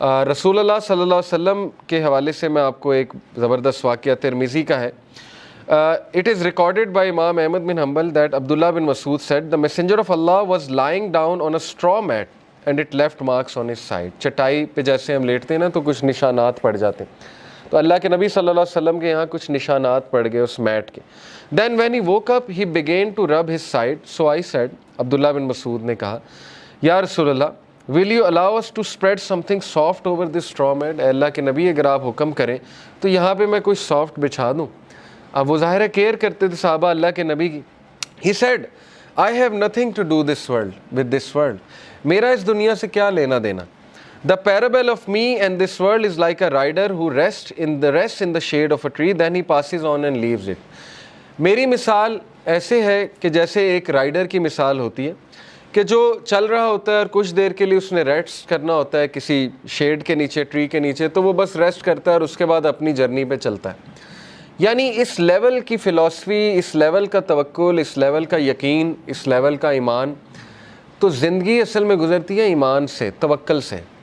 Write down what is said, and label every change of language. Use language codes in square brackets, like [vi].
[ur] رسول اللہ صلی اللہ علیہ وسلم کے حوالے سے میں آپ کو ایک زبردست واقعہ ترمذی کا ہے. [en] It is recorded by Imam Ahmad bin Hanbal that Abdullah bin Mas'ud said, the messenger of Allah was lying down on a straw mat and it left marks on his side. [ur] چٹائی پہ جیسے ہم لیٹتے ہیں نا تو کچھ نشانات پڑ جاتے ہیں, تو اللہ کے نبی صلی اللہ علیہ وسلم کے یہاں کچھ نشانات پڑ گئے اس میٹ کے. [en] Then when he woke up he began to rub his side. So I said, [ur] عبداللہ بن مسعود نے کہا, یا رسول اللہ, [en] will you allow us to spread something soft over this straw mat؟ [ur] اے اللہ کے نبی اگر آپ حکم کریں تو یہاں پہ میں کوئی سافٹ بچھا دوں. اب وہ ظاہر ہے کیئر کرتے تھے صحابہ اللہ کے نبی کی. [en] He said, I have nothing to do with this world. [ur] میرا اس دنیا سے کیا لینا دینا. [en] The parable of me and this world is like a rider who rests in the shade of a tree, then he passes on and leaves it. [ur] میری مثال ایسے ہے کہ جیسے ایک رائڈر کی مثال ہوتی ہے کہ جو چل رہا ہوتا ہے اور کچھ دیر کے لیے اس نے ریسٹ کرنا ہوتا ہے کسی شیڈ کے نیچے, ٹری کے نیچے, تو وہ بس ریسٹ کرتا ہے اور اس کے بعد اپنی جرنی پہ چلتا ہے. یعنی اس لیول کی فلسفی, اس لیول کا توکل, اس لیول کا یقین, اس لیول کا ایمان, تو زندگی اصل میں گزرتی ہے ایمان سے, توکل سے.